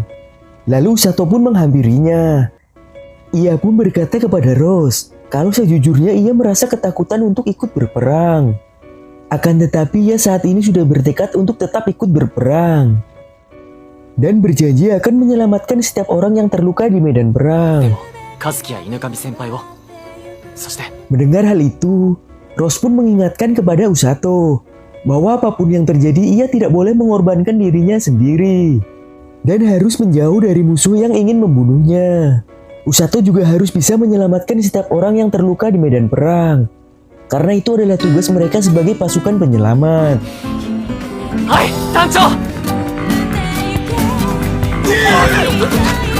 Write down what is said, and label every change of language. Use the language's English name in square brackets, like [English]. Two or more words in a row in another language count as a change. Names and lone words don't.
[Indonesian] Lalu Usato pun menghampirinya. Ia pun berkata kepada Rose kalau sejujurnya ia merasa ketakutan untuk ikut berperang. Akan tetapi ia saat ini sudah bertekad untuk tetap ikut berperang. dan berjanji akan menyelamatkan setiap orang yang terluka di medan perang. [Japanese] 和樹や犬神先輩をそして [Indonesian] Mendengar hal itu, Rose pun mengingatkan kepada Usato bahwa apapun yang terjadi ia tidak boleh mengorbankan dirinya sendiri dan harus menjauh dari musuh yang ingin membunuhnya. Usato juga harus bisa menyelamatkan setiap orang yang terluka di medan perang karena itu adalah tugas mereka sebagai pasukan penyelamat. [Japanese] はい団長